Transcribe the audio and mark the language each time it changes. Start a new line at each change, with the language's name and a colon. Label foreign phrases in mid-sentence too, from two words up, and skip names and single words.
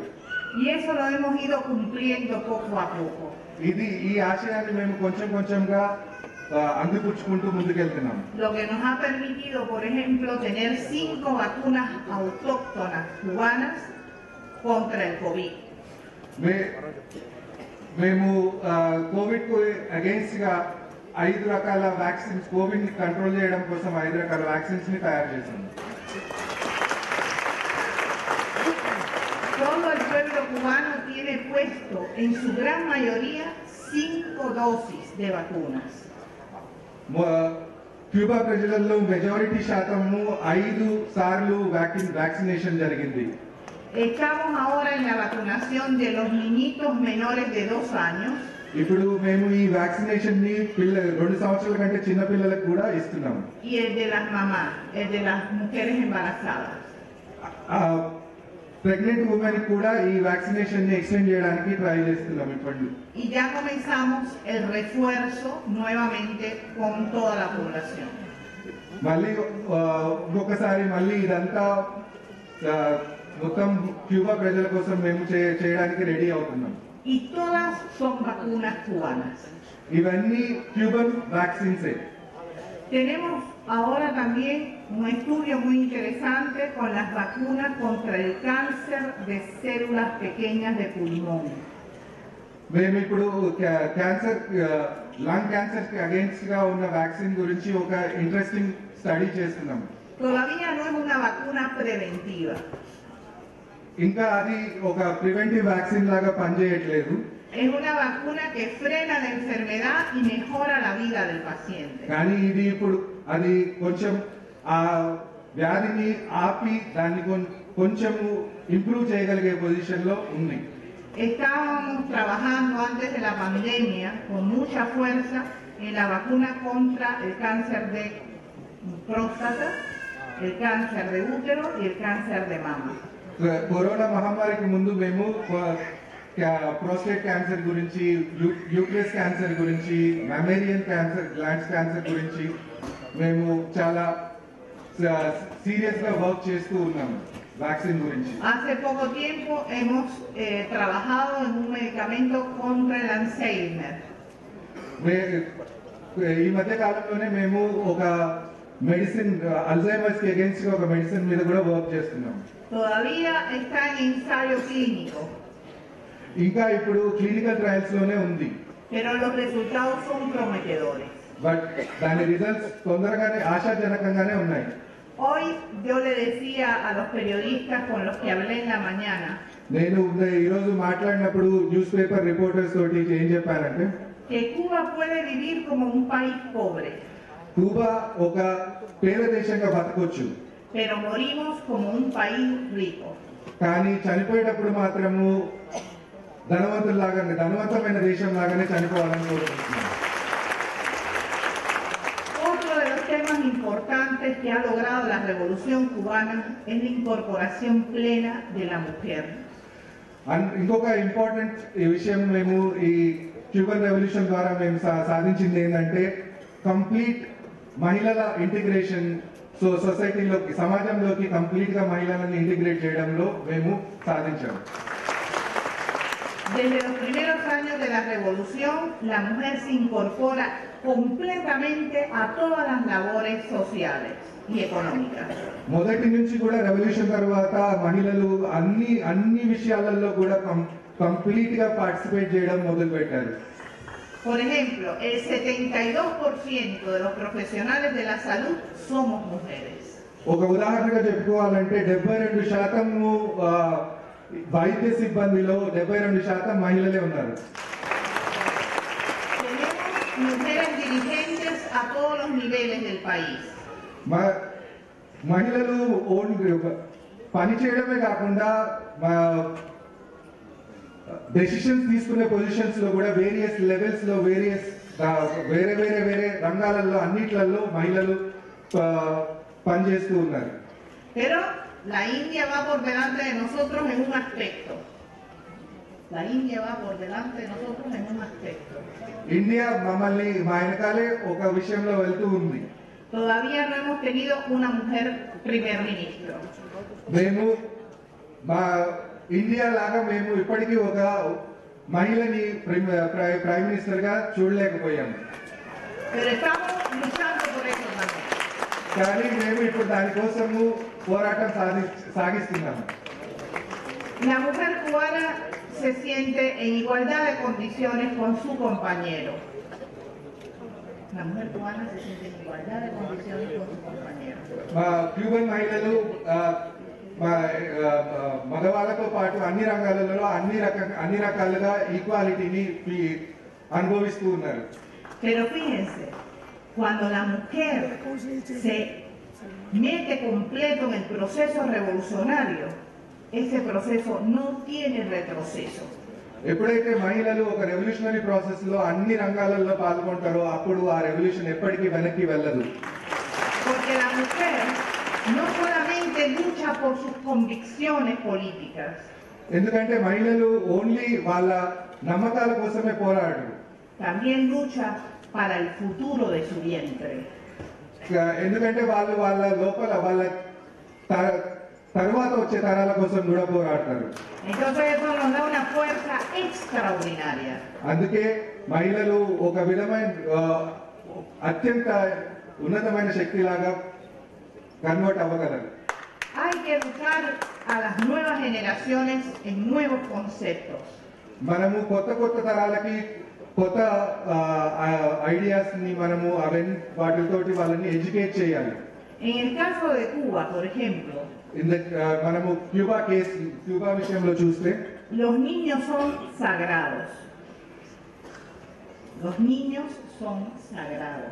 Spanish: Y eso lo hemos ido cumpliendo poco a poco.
Telugu: ఈ ఆశయాన్ని మేము కొంచెంగా అందిపుచ్చుకుంటూ ముందుకెళ్తున్నాం.
Spanish: Lo que nos ha permitido, por ejemplo, tener 5 vacunas autóctonas cubanas contra el COVID.
Telugu: మేము కోవిడ్ కు అగేన్స్ట్ గా 5 రకాల వ్యాక్సిన్స్, కోవిడ్ ని కంట్రోల్ చేయడం కోసం 5 రకాల వ్యాక్సిన్స్ ని తయారు చేశాము.
Spanish: Todo el pueblo cubano tiene puesto en su gran mayoría 5 dosis de vacunas.
Telugu: క్యూబా ప్రజలలో మెజారిటీ శాతము 5 సార్లు వ్యాక్సినేషన్ జరిగింది.
Spanish: Estamos ahora en la vacunación de los niñitos menores de 2 años.
Telugu: ఇప్పుడు మేము ఈ వ్యాక్సినేషన్ ని 2 సంవత్సరాల కంటే చిన్న పిల్లలకు కూడా ఇస్తున్నాము.
Spanish: Y el de las mamás, el de las mujeres embarazadas.
English: pregnant women
Telugu: కూడా ఈ వ్యాక్సినేషన్ ని ఎక్స్టెండ్ చేయడానికి ట్రై చేస్తున్నాం ఇప్పుడు.
Spanish: Y ya comenzamos el refuerzo nuevamente con toda la población.
Telugu: మళ్ళీ ఇంకొకసారి మళ్ళీ ఇదంతా మొత్తం క్యూబా ప్రజల కోసం మేము చేయడానికి రెడీ అవుతున్నాం.
Spanish: Y todas son vacunas cubanas.
Telugu: ఇవన్నీ క్యూబన్ వ్యాక్సిన్సే.
Spanish: Tenemos ahora también un estudio muy interesante con las vacunas contra el cáncer de células pequeñas de pulmón.
Telugu: మేము ఇప్పుడు
English: cancer lung cancer
Telugu: కి అగేన్స్ట్ గా ఉన్న వ్యాక్సిన్ గురించి ఒక
English: interesting study
Telugu: చేస్తున్నాం.
Spanish: Todavía no es una vacuna preventiva.
Telugu: ఇంకా అది ఒక
English: preventive vaccine
Telugu: లాగా పనిచేయట్లేదు.
Spanish: Es una vacuna que frena la enfermedad y mejora la vida del paciente.
Telugu: కానీ ఇది ఇప్పుడు అది కొంచెం ఆ వ్యాధిని ఆపి దాన్ని కొంచెం ఇంప్రూవ్ చేయగలిగే పొజిషన్ లో ఉంది.
Spanish: Estábamos trabajando antes de la pandemia con mucha fuerza en la vacuna contra el cáncer de próstata, el cáncer de útero y el cáncer de mama.
Telugu: కరోనా మహమ్మారికి ముందు మేము
English: prostate cancer
Telugu: గురించి,
English: uterus cancer
Telugu: గురించి,
English: mammarian cancer, glands cancer
Telugu: గురించి మేము చాలా సీరియస్ గా వర్క్ చేస్తూ ఉన్నాము వ్యాక్సిన్ గురించి.
Spanish: Hace poco tiempo hemos trabajado en un medicamento contra el Alzheimer.
Telugu: ఈ మధ్య కాలంలోనే మేము ఒక మెడిసిన్ అల్జైమర్స్ కి అగేన్స్ట్ గా ఒక మెడిసిన్ మీద కూడా వర్క్ చేస్తున్నాం.
Spanish: Todavía está en ensayo clínico.
Telugu: ఇంకా ఇప్పుడు
English: clinical trials
Telugu: లోనే ఉంది.
Spanish: Pero los resultados son prometedores.
Telugu: బట్ దాని రిజల్ట్స్ తొందరగానే ఆశాజనకంగానే ఉన్నాయి.
Spanish: Hoy yo le decía a los periodistas con los que hablé en la mañana
Telugu: నేను ఈరోజు మాట్లాడినప్పుడు
English: news paper reporters
Telugu: తోటి ఏం చెప్పానంటే
Spanish: que Cuba puede vivir como un país pobre.
Telugu: క్యూబా ఒక పేద దేశంగా బతకొచ్చు,
Spanish: pero morimos como un país rico.
Telugu: కానీ చనిపోయేటప్పుడు మాత్రము ధనవంతమైన దేశం లాగానే చనిపోవాలని కోరుకుంటున్నాను.
Spanish: Otro de los temas importantes que ha logrado la revolución cubana es la incorporación plena de la mujer.
Telugu: ఇంకొక ఇంపార్టెంట్ విషయం మేము ఈ
English: Cuban revolution
Telugu: ద్వారా మేము సాధించింది ఏంటంటే కంప్లీట్ మహిళల ఇంటిగ్రేషన్. సొసైటీలోకి, సమాజంలోకి కంప్లీట్ గా మహిళలను ఇంటిగ్రేట్ చేయడంలో మేము సాధించాము.
Spanish: Desde los primeros años de la revolución, la mujer se incorpora completamente a todas las labores sociales y económicas.
Telugu: మొదటి నుంచి కూడా రెవల్యూషన్ తర్వాత మహిళలు అన్ని విషయాలలో కూడా కంప్లీట్ గా పార్టిసిపేట్ చేయడం మొదలు పెట్టారు.
Spanish: Por ejemplo, el 72% de los profesionales de la salud somos mujeres.
Telugu: ఒక ఉదాహరణగా చెప్పుకోవాలంటే 72% వైద్య సిబ్బందిలో 72% మహిళలే ఉన్నారు.
Spanish: Tenemos mujeres dirigentes a todos los niveles del país.
Telugu: మహిళలు పని చేయడమే కాకుండా డెసిషన్స్ తీసుకునే పొజిషన్స్ లో కూడా
English: various levels
Telugu: లో వేరే రంగాలలో అన్నిట్లలో మహిళలు పనిచేస్తూ ఉన్నారు.
Spanish: Pero la India va por delante de nosotros en un aspecto. La India va por delante de nosotros en un aspecto.
Telugu: ఇండియా మమ్మల్ని మా వెనకాలే ఒక విషయంలో వెళ్తూ ఉంది.
Spanish: Todavía no hemos tenido una mujer primer ministro.
Telugu: మేము మా ఇండియా లాగా మేము ఇప్పటికీ ఒక మహిళని
English: prime minister
Telugu: గా చూడలేకపోయాము.
Spanish: Pero estamos luchando por eso también.
Telugu: కానీ మేము ఇప్పుడు దానికోసము పోరాటం సాగిస్తున్నాము.
Spanish: La mujer cubana se siente en igualdad de condiciones con su compañero. La mujer cubana se siente en igualdad de condiciones con su compañero.
Telugu: మా క్యూబన్ మహిళలు మగవాళ్ళతో పాటు అన్ని రంగాలలో అన్ని రకాలుగా ఈక్వాలిటీని అనుభవిస్తూ ఉన్నారు.
Spanish: Pero fíjense, cuando la mujer se mete completo en el proceso revolucionario, ese proceso no tiene retroceso.
Telugu: ఎప్పుడైతే మహిళలు ఒక
English: revolutionary process
Telugu: లో అన్ని రంగాలలో పాల్గొంటారో అప్పుడు ఆ రెవల్యూషన్ ఎప్పటికీ వెనక్కి వెళ్ళదు.
Spanish: Porque la mujer no solamente lucha por sus convicciones políticas,
Telugu: ఎందుకంటే మహిళలు ఓన్లీ వాళ్ళ నమ్మకాల కోసమే పోరాడరు,
Spanish: también lucha para el futuro de su vientre.
Telugu: ఎందుకంటే వాళ్ళు వాళ్ళ లోపల వాళ్ళ తర్వాత వచ్చే తరాల కోసం కూడా పోరాడతారు.
Spanish: Entonces eso nos da una fuerza extraordinaria.
Telugu: అందుకే మహిళలు ఒక విధమైన అత్యంత ఉన్నతమైన శక్తిలాగా కన్వర్ట్ అవ్వగలరు.
Spanish: Hay que educar a las nuevas generaciones en nuevos conceptos.
Telugu: మనము కొత్త తరాలకి కొత్త ఐడియాస్ ని మనము వాటితోటి వాళ్ళని ఎడ్యుకేట్ చేయాలి.
Spanish: En el caso de Cuba, por ejemplo,
Telugu: మనము క్యూబా విషయంలో చూస్తే
Spanish: los niños son sagrados. Los niños son sagrados.